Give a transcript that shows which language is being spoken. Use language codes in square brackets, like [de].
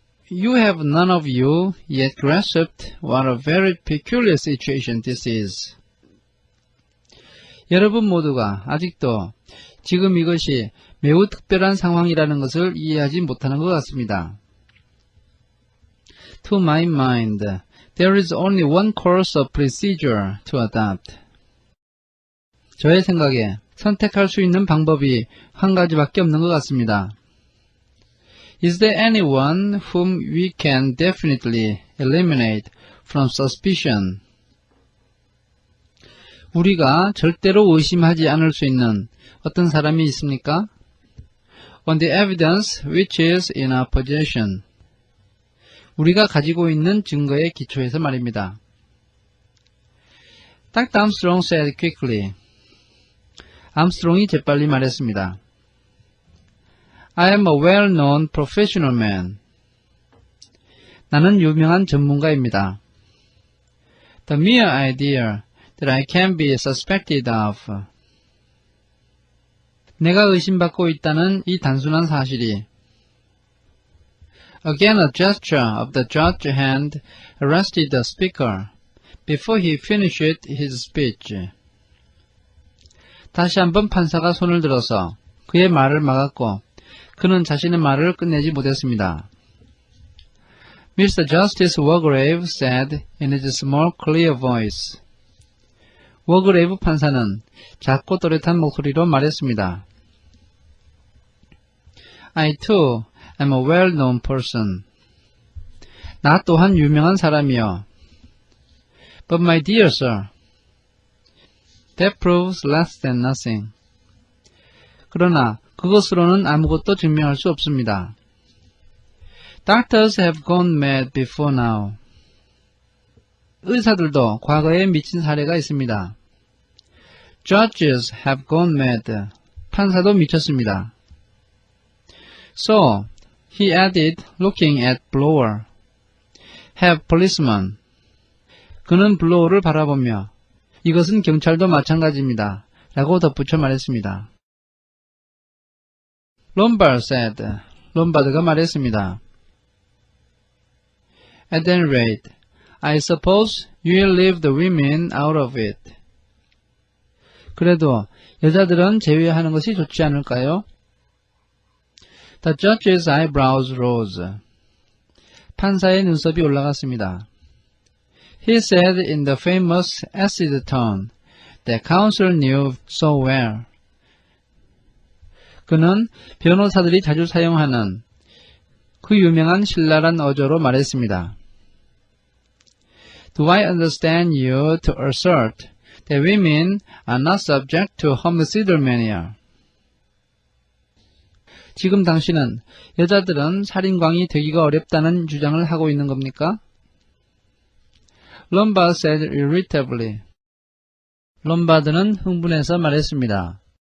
[en] You have none of you yet grasped what a very peculiar situation this is. [ko] 여러분 모두가 아직도 지금 이것이 매우 특별한 상황이라는 것을 이해하지 못하는 것 같습니다. [en] To my mind, there is only one course of procedure to adopt. [ko] 저의 생각에 선택할 수 있는 방법이 한 가지밖에 없는 것 같습니다. [en] Is there anyone whom we can definitely eliminate from suspicion? [ko] 우리가 절대로 의심하지 않을 수 있는 어떤 사람이 있습니까? [en] On the evidence which is in our possession. [ko] 우리가 가지고 있는 증거의 기초에서 말입니다. [en] Dr. Armstrong said quickly. [ko] 암스트롱이 재빨리 말했습니다. [en] I am a well-known professional man. [ko] 나는 유명한 전문가입니다. [en] The mere idea that I can be suspected of. [ko] 내가 의심받고 있다는 이 단순한 사실이. [en] Again a gesture of the judge's hand arrested the speaker before he finished his speech. [ko] 다시 한번 판사가 손을 들어서 그의 말을 막았고 그는 자신의 말을 끝내지 못했습니다. [en] Mr. Justice Wargrave said in his small clear voice. [ko] 워그레이브 판사는 작고 또렷한 목소리로 말했습니다. [en] I too am a well-known person. [ko] 나 또한 유명한 사람이요. [en] But my dear sir, that proves less than nothing. [ko] 그러나 그것으로는 아무것도 증명할 수 없습니다. [en] Doctors have gone mad before now. [ko] 의사들도 과거에 미친 사례가 있습니다. [en] Judges have gone mad. [ko] 판사도 미쳤습니다. [en] So, he added, looking at Blower. Have policemen. [ko] 그는 블로어를 바라보며 이것은 경찰도 마찬가지입니다. 라고 덧붙여 말했습니다. [en] Lombard said. [ko] 롬바드가 말했습니다. [en] At any rate, I suppose you will leave the women out of it. [ko] 그래도 여자들은 제외하는 것이 좋지 않을까요? [en] The judge's eyebrows rose. [ko] 판사의 눈썹이 올라갔습니다. [en] He said in the famous acid tone that counsel knew so well. [ko] 그는 변호사들이 자주 사용하는 그 유명한 신랄한 어조로 말했습니다. [en] Do I understand you to assert that women are not subject to homicidal mania? [ko] 지금 당신은 여자들은 살인광이 되기가 어렵다는 주장을 하고 있는 겁니까? [en] Lombard said irritably. [ko] 롬바드는 흥분해서 말했습니다.